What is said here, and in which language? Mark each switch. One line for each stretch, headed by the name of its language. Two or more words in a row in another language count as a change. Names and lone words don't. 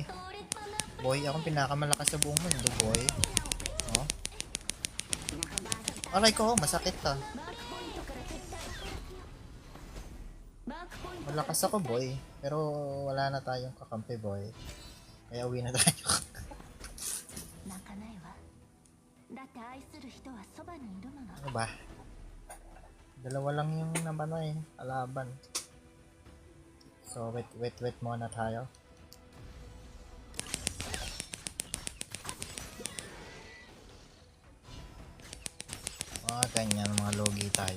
Filipino: Boy, akong pinakamalakas sa buong mundo, boy. Oh. Aray ko, masakit ka. Malakas ako, boy. Pero wala na tayong kakampi, boy. Kaya uwi na tayo.
Japanese: 泣かないわだって愛する人はそばにいるもの
Filipino: Ano ba? Dalawa lang yung naman na kalaban. So, wait muna tayo. Mga ganyan, mga logi tayo.